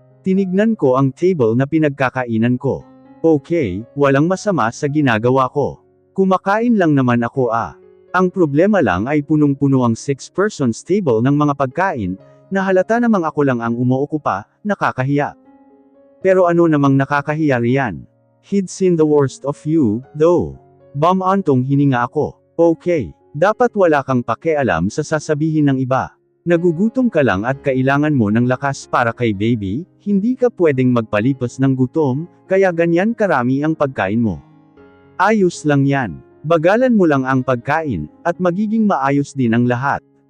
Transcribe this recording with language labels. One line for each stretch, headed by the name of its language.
Filipino: Tinignan ko ang table na pinagkakainan ko. Okay, walang masama sa ginagawa ko. Kumakain lang naman ako Ang problema lang ay punong-puno ang 6 persons table ng mga pagkain, na halata namang ako lang ang umuokupa, nakakahiya. Pero ano namang nakakahiya riyan?
English: He'd seen the worst of you, though.
Filipino: Bamantong hininga ako. Okay, dapat wala kang pakialam sa sasabihin ng iba. Nagugutom ka lang at kailangan mo ng lakas para kay baby, hindi ka pwedeng magpalipas ng gutom, kaya ganyan karami ang pagkain mo. Ayos lang yan. Bagalan mo lang ang pagkain, at magiging maayos din ang lahat.